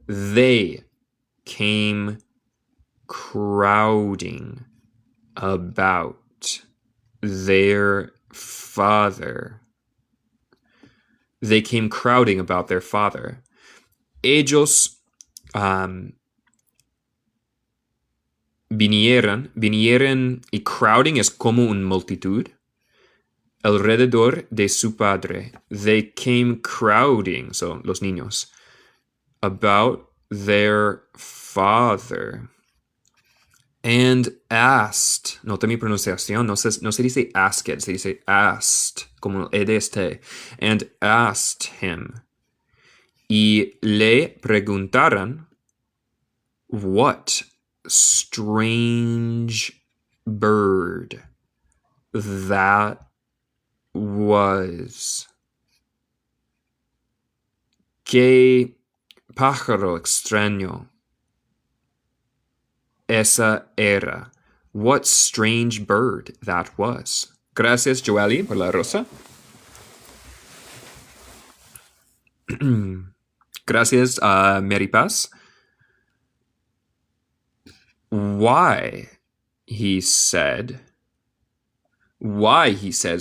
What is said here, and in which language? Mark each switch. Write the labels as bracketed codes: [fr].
[en] They came crowding about their father. They came crowding about their father. [es] Ellos vinieran, y crowding es como una multitud, alrededor de su padre. [en] They came crowding, so [es] los niños, [en] about their father. And asked, [es] nota mi pronunciación, no se dice asked, se dice asked, como EDST. [en] And asked him. [es] Y le preguntaron, [en] what strange bird that was. [es] Qué pájaro extraño esa era. [en] What strange bird that was. [es] Gracias, Joali, por la rosa. Gracias, Mary Paz. [en] Why, he said. Why, he said.